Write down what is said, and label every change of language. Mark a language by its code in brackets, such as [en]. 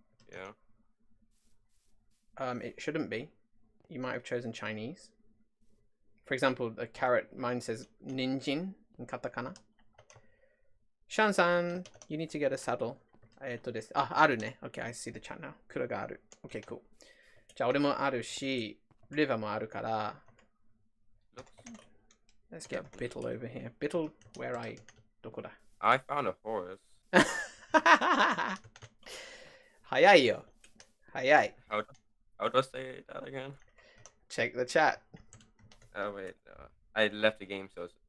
[en] Yeah. It shouldn't be. You might have chosen Chinese. For example, the carrot, mine says ninjin in katakana. Shan-san, you need to get a saddle. [ja] あるね。 [en] Okay, I see the chat now. [ja] 蔵がある。 [en] Okay, cool. [ja] じゃあ俺もあるし、リバーもあるから。 [en] Let's get Bittle over here. Bittle, where are you? [ja] どこだ？ [en] I found a horse. [ja] 早いよ。早い。 [en] How do I say that again? Check the chat. Oh wait, I left the game, so it's